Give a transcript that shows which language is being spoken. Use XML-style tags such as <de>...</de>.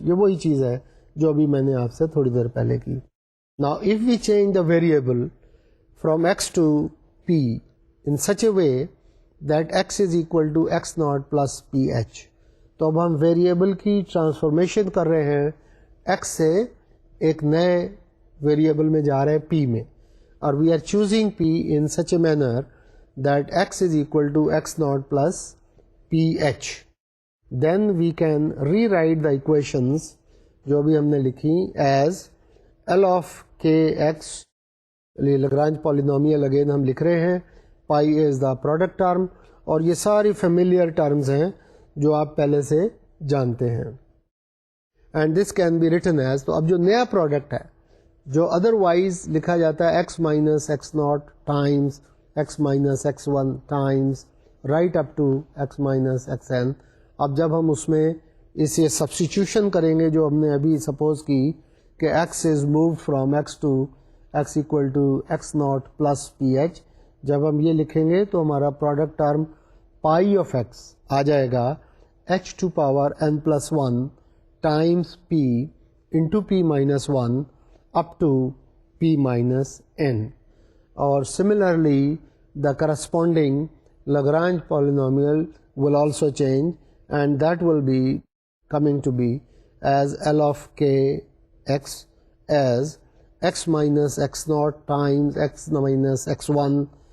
<ur>یہ وہی چیز ہے جو ابھی میں نے آپ سے تھوڑی دیر پہلے کی.</ur> <en>now if we change the variable from x to p in such a way that x is equal to x naught plus ph,</en> <ur>تو اب ہم ویریبل کی ٹرانسفارمیشن کر رہے ہیں x سے ایک نئے ویریبل میں جا رہے ہیں p میں,</ur> <en>اور we are choosing p in such a manner that x is equal to x naught plus ph. Then we can rewrite the equations</en> <ur>جو بھی ہم نے لکھی</ur> <en>as L of kx,</en> <ur>Lagrange polynomial again ہم لکھ رہے ہیں,</ur> <en>pi is the product term,</en> <ur>اور یہ ساری فیملیئر ٹرمز ہیں جو آپ پہلے سے جانتے ہیں.</ur> <en>and this can be written as,</en> <ur>تو اب جو نیا پروڈکٹ ہے جو ادر وائز لکھا جاتا ہے</ur> <en>X minus x naught times x minus x one times right up to x minus x n.</en> <ur>اب جب ہم اس میں اس یہ سبسٹیٹیوشن کریں گے جو ہم نے ابھی سپوز کی کہ</ur> <en>x is move from x to x equal to x naught plus p h,</en> <ur>جب ہم یہ لکھیں گے تو ہمارا product term pi of x آ جائے گا</ur> <en>H to power n plus one times p into p minus one up to p minus n. اور similarly the corresponding Lagrange polynomial will also change, and that will be coming to be as L of k x as x minus x naught times x minus x1.</en>